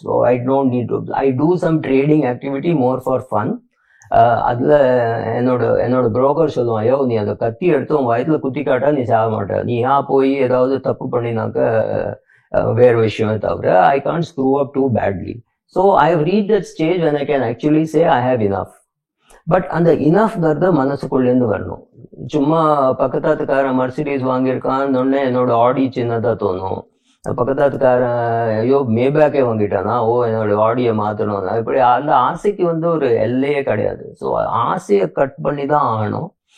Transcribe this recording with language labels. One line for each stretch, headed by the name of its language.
English: So I don't need to I do some trading activity more for fun.
Tamil: அதில் என்னோட broker சொல்லுவான், ஐயோ நீ அதை கத்தி எடுத்து உன் வயதில் குத்தி காட்டா நீ சாக மாட்ட, நீ போய் ஏதாவது தப்பு பண்ணினாக்க வேறு விஷயமே தவிர
English: I can't screw up too badly. So I have reach that stage when I can actually say I have enough.
Tamil: But அந்த இனஃப்ங்கிறத மனசுக்குள்ளேருந்து வரணும். சும்மா பக்கத்தாத்துக்காரன் மர்சிடிஸ் வாங்கியிருக்கான்னு என்னோட ஆடி சின்னதாக தோணும். பக்கத்தாத்துக்காரன் ஐயோ மேபேக்கே வாங்கிட்டானா, என்னோட ஆடியை மாற்றணும். இப்படி அந்த ஆசைக்கு வந்து ஒரு எல்லையே கிடையாது. ஸோ ஆசையை கட் பண்ணி தான் ஆகணும்.